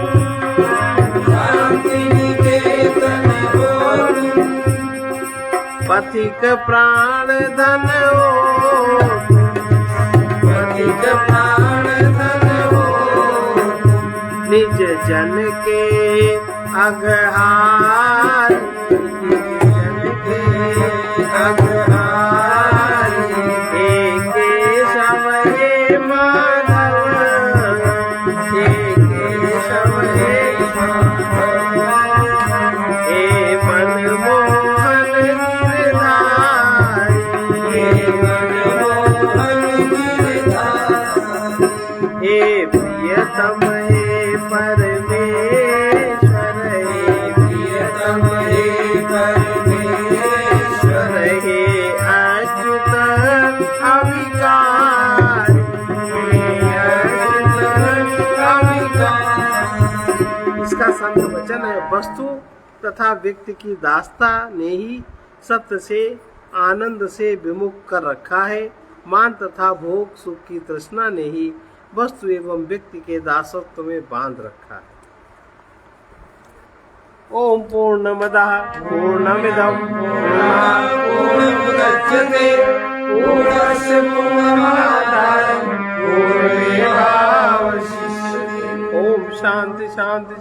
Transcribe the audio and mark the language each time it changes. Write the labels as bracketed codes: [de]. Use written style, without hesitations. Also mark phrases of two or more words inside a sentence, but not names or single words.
[hi] शांति निकेतन हो तुम, पथिक प्राण धन हो, पथिक प्राण धन हो, निज जन के अगहार, निज जन के अगहार, हे केशव हे माधव, हे केशव हे माधव, हे मनमोहन गिरधार, हे मनमोहन गिरधार, हे प्रियतम हे परमेश्वर, हे प्रियतम हे परमेश्वर, हे अच्युत अविकार, हे अच्युत अविकार। इसका संत वचन है, वस्तु तथा व्यक्ति की दास्ता ने ही सत्य से आनंद से विमुख कर रखा है। मान तथा भोग सुख की तृष्णा ने ही वस्तु एवं व्यक्ति के दासत्व में बांध रखा है। [sa] ओम पूर्णमदः पूर्णमिदं पूर्णमुदच्यते पूर्णस्य पूर्णमादाय पूर्णमेवावशिष्यते। ओम शांति शांति।